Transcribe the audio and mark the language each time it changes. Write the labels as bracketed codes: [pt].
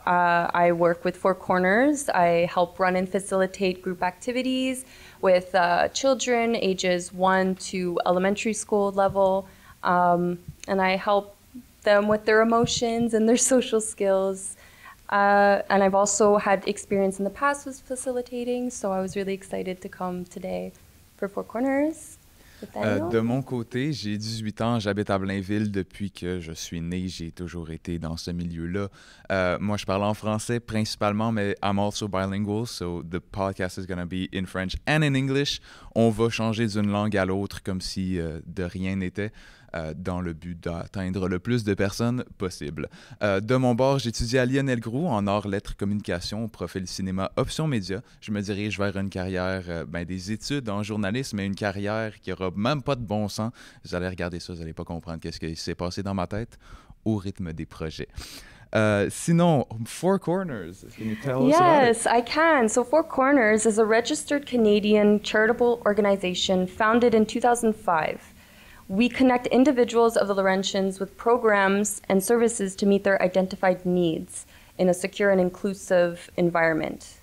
[en] I work with Four Corners. I help run and facilitate group activities with children ages 1 to elementary school level, and I help them with their emotions and their social skills. And I've also had experience in the past with facilitating, so I was really excited to come today for Four Corners. [fr] De mon côté, j'ai 18 ans, j'habite à Blainville depuis que je suis né, j'ai toujours été dans ce milieu-là. Moi, je parle en français principalement, mais [en] I'm also bilingual, so the podcast is going to be in French and in English. [fr] On va changer d'une langue à l'autre comme si de rien n'était. Dans le but d'atteindre le plus de personnes possible. De mon bord, j'étudie à Lionel Groulx en arts, lettres, communication, profil cinéma, option média. Je me dirige vers une carrière, des études en journalisme, mais une carrière qui n'aura même pas de bon sens. Vous allez regarder ça, vous n'allez pas comprendre qu'est-ce qui s'est passé dans ma tête au rythme des projets. [en] Sinon, Four Corners, can you tell us about it? Yes, I can. So Four Corners is a registered Canadian charitable organization founded in 2005. We connect individuals of the Laurentians with programs and services to meet their identified needs in a secure and inclusive environment.